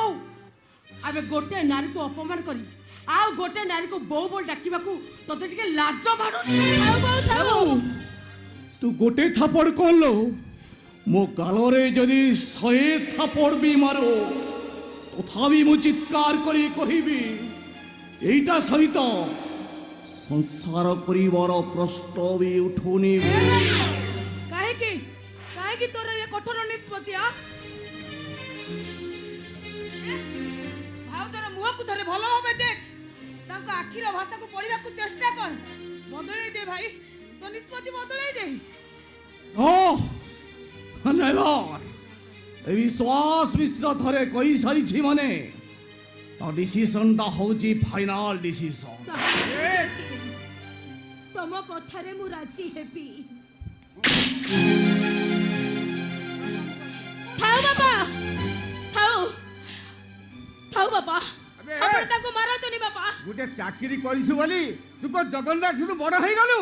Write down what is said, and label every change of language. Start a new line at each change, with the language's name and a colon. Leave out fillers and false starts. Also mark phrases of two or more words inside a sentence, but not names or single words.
Odia: ଆମେ ଗୋଟେ ନାରୀକୁ ଅପମାନ କରି ଆଉ ଗୋଟେ ନାରୀକୁ ବୋଉ ବୋଲି ଡାକିବାକୁ ତତେ ଟିକେ ଲାଜ ମାଡୁନି? ଥାଉ ବୋଉ ଥାଉ। ତୁ ଗୋଟେ ଥାପଡ଼ କଣ ଲୋ? ମୋ ଗାଲରେ ଯଦି 100 ଥାପଡ଼ ବି ମାରୋ ତଥାପି ମୁଁ ଚିତ୍କାର କରି କହିବି ଏଇଟା ସହିତ ସଂସାର କରିବାର ପ୍ରଶ୍ନ ବି উঠুনি। କାହିଁକି କାହିଁକି ତୋର ଏ କଠୋର ନିଷ୍ପତ୍ତି? ଭାଉଜର ମୁହଁକୁ ଧରେ ଭଲ ଭାବେ ଦେଖ, ତାଙ୍କ ଆଖିର ଭାଷାକୁ ପଢିବାକୁ ଚେଷ୍ଟା କର। ବଦଳେଇ ଦେ ଭାଇ, ତୋ ନିଷ୍ପତ୍ତି ବଦଳେଇ ଦେ। ନେବାର ଏ ବିଶ୍ୱାସ ମିଶ୍ର ଥରେ କହି ସାରିଛି ମାନେ ତା ডিসিশনটা হଉଛି
English: final decision.
Odia: ତମ କଥାରେ ମୁଁ ରାଜି ହେବି। ଥାଉ ବାପା, ଥାଉ ଥାଉ ବାପା, ଆପଣ ତାଙ୍କୁ ମାରନ୍ତୁନି ବାପା। ଗୋଟେ ଚାକିରି କରିଛୁ ବୋଲି ତୁ କଣ ଜଗନ୍ନାଥରୁ ବଡ ହେଇଗଲୁ?